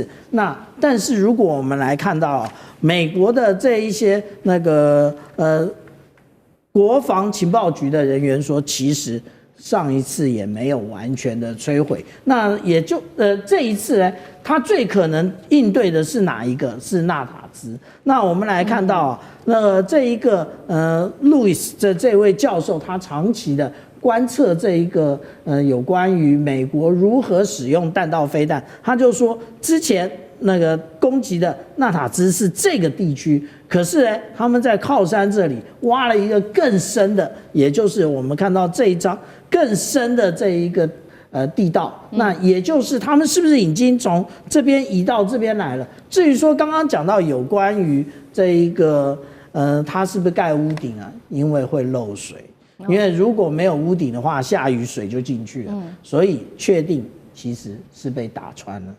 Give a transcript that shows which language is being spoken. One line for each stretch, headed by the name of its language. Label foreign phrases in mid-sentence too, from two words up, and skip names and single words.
Chinese: 那但是如果我們來看到美國的這一些那個國防情報局的人員說，其實上一次也沒有完全的摧毀。那也就這一次呢，他最可能應對的是哪一個？是納塔茲。那我们來看到這一個路易斯的這位教授，他長期的觀測這一個有關於美國如何使用彈道飛彈，他就說之前那個攻擊的納塔茲是這個地區，可是呢，他們在靠山這裡挖了一個更深的，也就是我們看到這一張更深的這一個地道，那也就是他們是不是已經從這邊移到這邊來了？至於說剛剛講到有關於這一個它是不是蓋屋頂啊？因為會漏水，因為如果沒有屋頂的話，下雨水就進去了，所以確定其實是被打穿了。